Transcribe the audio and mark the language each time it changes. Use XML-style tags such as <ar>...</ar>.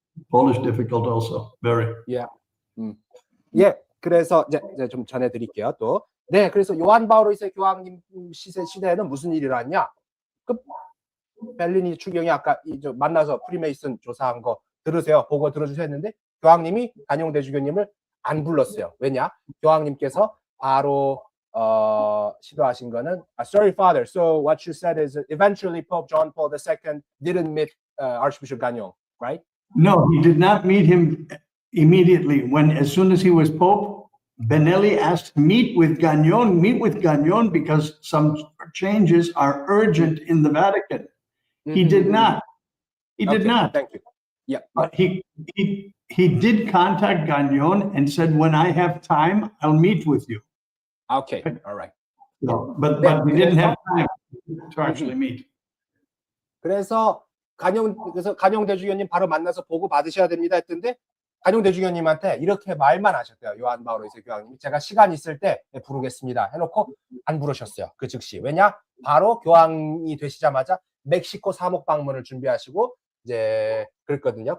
<en>Polish difficult also, very. Yeah.</en> <ko>예, 그래서 이제 좀 전해드릴게요. 또, 네, 그래서 요한 바오로 2세 교황님 시대에는 무슨 일이 일어났냐? 벨리니 추기경이 아까 만나서 프리메이슨 조사한 거 들으세요. 보고 들어주세요 했는데 교황님이 가뇽 대주교님을 안 불렀어요. 왜냐? 교황님께서 바로 시도하신 거는</ko> <en>Sorry, Father. So what you said is eventually Pope John Paul II didn't meet Archbishop Gagnon, right? No, he did not meet him immediately. As soon as he was Pope, Benelli asked to meet with Gagnon because some changes are urgent in the Vatican. He did not. He did not. Thank you. Yeah. But he did contact Gagnon and said, when I have time, I'll meet with you. Okay. All right. So, but we didn't have time to actually meet.</en> <ko>그래서 간용 대주교님 바로 만나서 보고 받으셔야 됩니다 했던데 간용 대주교님한테 이렇게 말만 하셨대요. 요한 바오로 2세 교황님이 제가 시간 있을 때 부르겠습니다 해놓고 안 부르셨어요. 그 즉시. 왜냐? 바로 교황이 되시자마자 멕시코 사목 방문을 준비하시고 이제 그랬거든요.</ko>